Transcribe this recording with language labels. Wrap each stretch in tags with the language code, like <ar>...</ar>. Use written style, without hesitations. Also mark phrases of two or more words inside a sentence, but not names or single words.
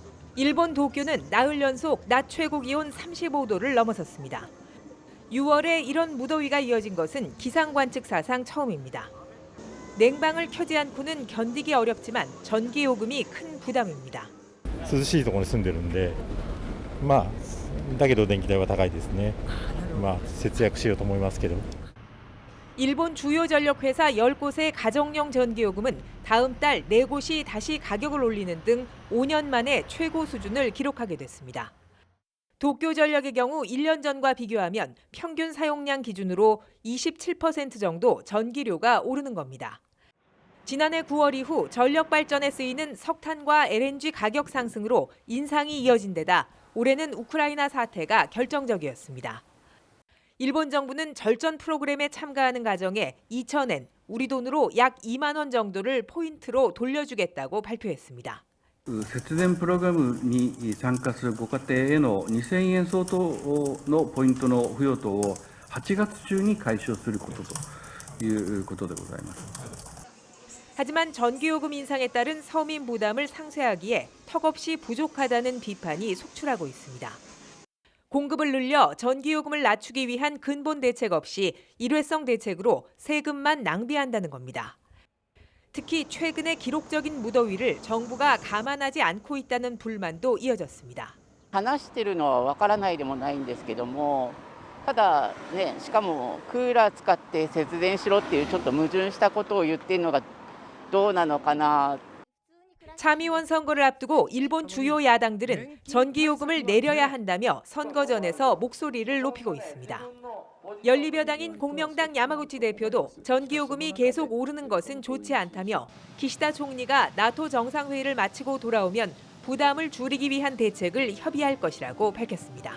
<ko>일본 도쿄는 나흘 연속 낮 최고 기온 35도를 넘어섰습니다. 6월에 이런 무더위가 이어진 것은 기상 관측 사상 처음입니다. 냉방을 켜지 않고는 견디기 어렵지만 전기 요금이 큰 부담입니다.</ko> <ja>涼しいところに住んでるんで、まあだけど電気代は高いですね。まあ節約しようと思いますけど。</ja> <ko>일본 주요 전력회사 10곳의 가정용 전기요금은 다음 달 4곳이 다시 가격을 올리는 등 5년 만에 최고 수준을 기록하게 됐습니다. 도쿄전력의 경우 1년 전과 비교하면 평균 사용량 기준으로 27% 정도 전기료가 오르는 겁니다. 지난해 9월 이후 전력 발전에 쓰이는 석탄과 LNG 가격 상승으로 인상이 이어진 데다 올해는 우크라이나 사태가 결정적이었습니다. 일본 정부는 절전 프로그램에 참가하는 가정에 2,000엔, 우리 돈으로 약 2만 원 정도를 포인트로 돌려주겠다고 발표했습니다.</ko> <ja>節電プログラムに参加するご家庭への2000円相当のポイントの付与等を8月中に解消することということでございます。</ja> <ko>하지만 전기요금 인상에 따른 서민 부담을 상쇄하기에 턱없이 부족하다는 비판이 속출하고 있습니다. 공급을 늘려 전기요금을 낮추기 위한 근본 대책 없이 일회성 대책으로 세금만 낭비한다는 겁니다. 특히 최근의 기록적인 무더위를 정부가 감안하지 않고 있다는 불만도 이어졌습니다.</ko> <ja>話してるのはわからないでもないんですけども、ただね、しかもクーラー使って節電しろっていうちょっと矛盾したことを言っているのがどうなのかな.</ja> <ko>참의원 선거를 앞두고 일본 주요 야당들은 전기요금을 내려야 한다며 선거전에서 목소리를 높이고 있습니다. 연립여당인 공명당 야마구치 대표도 전기요금이 계속 오르는 것은 좋지 않다며 기시다 총리가 나토 정상회의를 마치고 돌아오면 부담을 줄이기 위한 대책을 협의할 것이라고 밝혔습니다.</ko>